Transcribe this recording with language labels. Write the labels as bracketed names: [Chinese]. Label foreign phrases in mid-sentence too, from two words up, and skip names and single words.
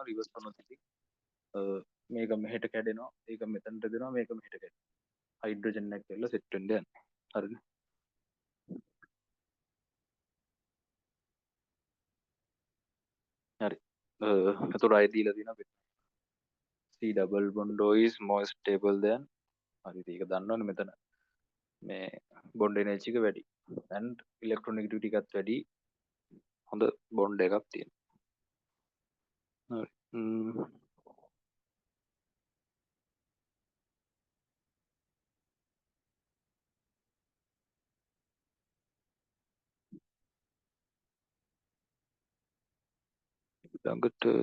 [Sinhala] රිවර්ස් කරනොත් ඉතින් මේක මෙහෙට කැඩෙනවා. ඒක මෙතනට දෙනවා. මේක මෙහෙට කැඩෙනවා. හයිඩ්‍රජන් එක කියලා සෙට් වෙන්න යනවා. හරිද? හරි. එතකොට ආයෙ දීලා තියෙනවා [English] C double bond O is more stable than [Sinhala] හරි ඒක දන්නවනේ මෙතන මේ [English] bond energy [Sinhala] එක වැඩි [English] and electronegativity [Sinhala] එකත් වැඩි හොඳ බොන්ඩ් එකක් තියෙනවා හරි ළඟට